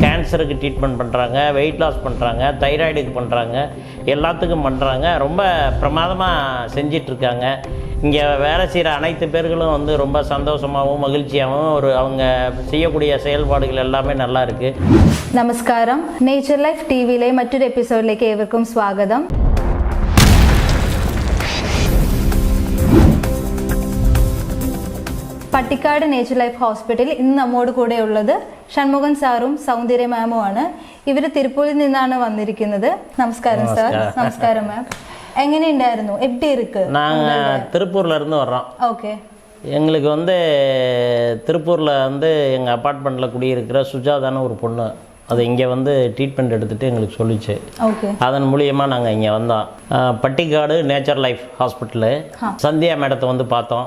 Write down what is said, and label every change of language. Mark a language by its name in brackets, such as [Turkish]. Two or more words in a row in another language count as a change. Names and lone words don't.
[Tamil] கேன்சருக்கு ட்ரீட்மெண்ட் பண்ணுறாங்க, [English] weight loss [Tamil] பண்ணுறாங்க, தைராய்டுக்கு பண்ணுறாங்க, எல்லாத்துக்கும் பண்ணுறாங்க. ரொம்ப பிரமாதமாக செஞ்சிட்ருக்காங்க. இங்கே வேலை செய்கிற அனைத்து பேர்களும் வந்து ரொம்ப சந்தோஷமாகவும் மகிழ்ச்சியாகவும் அவங்க செய்யக்கூடிய செயல்பாடுகள் எல்லாமே நல்லா இருக்குது. [Malayalam] നമസ്കാരം. നേച്ചർ ലൈഫ് ടിവിയിലെ മറ്റൊരു എപ്പിസോഡിലേക്ക് ഏവർക്കും സ്വാഗതം. പട്ടിക്കാട് നേച്ചർ ലൈഫ് ഹോസ്പിറ്റലിൽ ഇന്ന് നമ്മോട് കൂടെ ഉള്ളത് ഷൺമുഖൻ സാറും സൗന്ദര്യ മാമുമാണ്. ഇവർ തിരുപ്പൂരിൽ നിന്നാണ് വന്നിരിക്കുന്നത്. നമസ്കാരം സാർ. നമസ്കാരം മാം. എങ്ങനെയുണ്ടായിരുന്നു? [Tamil] எப்படி இருக்கு? நாங்கள் திருப்பூர்ல இருந்து வர்றோம். ஓகே. எங்களுக்கு வந்து திருப்பூரில் வந்து எங்கள் அப்பார்ட்மெண்ட்டில் குடியிருக்கிற சுஜாதான ஒரு பொண்ணு அது இங்கே வந்து ட்ரீட்மெண்ட் எடுத்துகிட்டு எங்களுக்கு சொல்லிச்சு. ஓகே. அதன் மூலியமாக நாங்கள் இங்கே வந்தோம். பட்டிக்காடு நேச்சர் லைஃப் ஹாஸ்பிட்டலு சந்தியா மேடத்தை வந்து பார்த்தோம்.